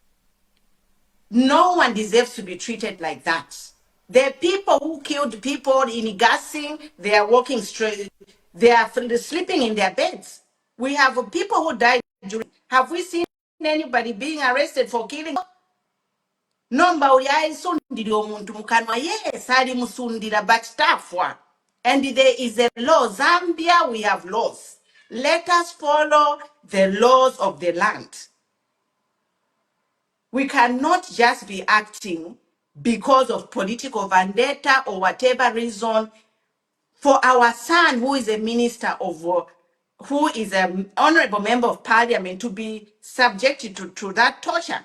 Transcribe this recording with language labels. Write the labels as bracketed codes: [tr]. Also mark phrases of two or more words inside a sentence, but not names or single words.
[en] No one deserves to be treated like that. The people who killed people in Gassing, they are walking straight, they are sleeping in their beds. We have people who died during. Have we seen anybody being arrested for killing? [bem] Nomba uyayisundira omuntu mukanwa, yes, ali musundira, but tafwa. [en] And there is a law. Zambia, we have laws. Let us follow the laws of the land. We cannot just be acting because of political vendetta or whatever reason, for our son, who is a minister of, who is an honorable member of parliament, to be subjected to that torture.